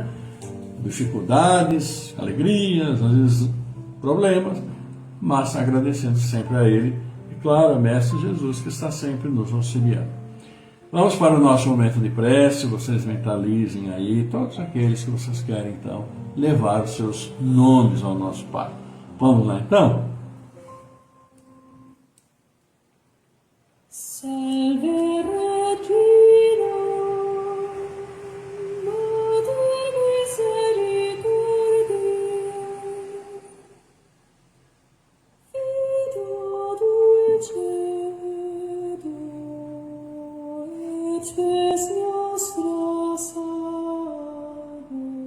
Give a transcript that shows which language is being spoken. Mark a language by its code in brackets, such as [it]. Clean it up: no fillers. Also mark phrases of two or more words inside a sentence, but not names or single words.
[pt] Dificuldades, alegrias, às vezes problemas, mas agradecendo sempre a Ele e, claro, a Mestre Jesus, que está sempre nos auxiliando. Vamos para o nosso momento de prece. Vocês mentalizem aí todos aqueles que vocês querem, então, levar os seus nomes ao nosso Pai. Vamos lá, então? [la] Salve Regina, Mater Misericordiae, Fido dulcedo, et spes nostra salve.